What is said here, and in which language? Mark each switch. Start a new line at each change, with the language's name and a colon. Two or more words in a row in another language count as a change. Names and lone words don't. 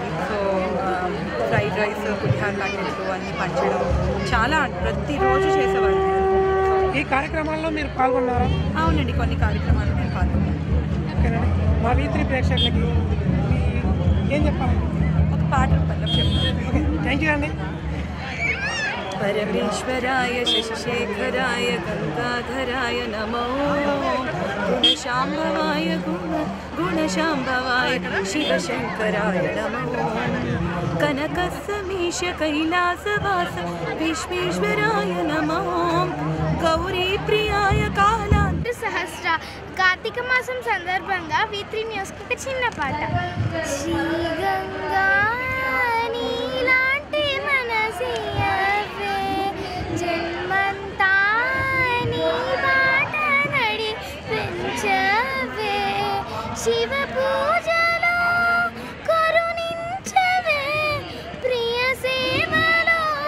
Telugu: సో
English: Fried rice,
Telugu: పులిహార ప్యాకెట్లు అన్నీ పంచడం చాలా ప్రతిరోజు చేసేవారు. ఈ కార్యక్రమాల్లో మీరు పాల్గొన్నారా? అవునండి, కొన్ని కార్యక్రమాలు నేను పాల్గొన్నాను. ఓకేనండి. మా V3 ప్రేక్షకులకి ఏం చెప్పాలి? ఒక పాట రూపంలో చెప్తాను. ఓకే,
English: Thank you
Telugu: అండి.
Sanskrit: परमेश्वराय शशिशेखराय गंगाधराय नमो गुणशाम्भवाय गुणशाम्भवाय शिवशंकराय नमो कनकसमीश कैलासवास विश्वेश्वराय नमो गौरी प्रियाय कालांत
Telugu: सहस्र కార్తీక మాసం సందర్భంగా V3 న్యూస్కి ఒక చిన్న పాట. శ్రీ గంగా నీలాంటి మనసియవే జన్మంతా నీ బాట నడిపించవే శివ పూజలో కరుణించవే ప్రియ సేవలో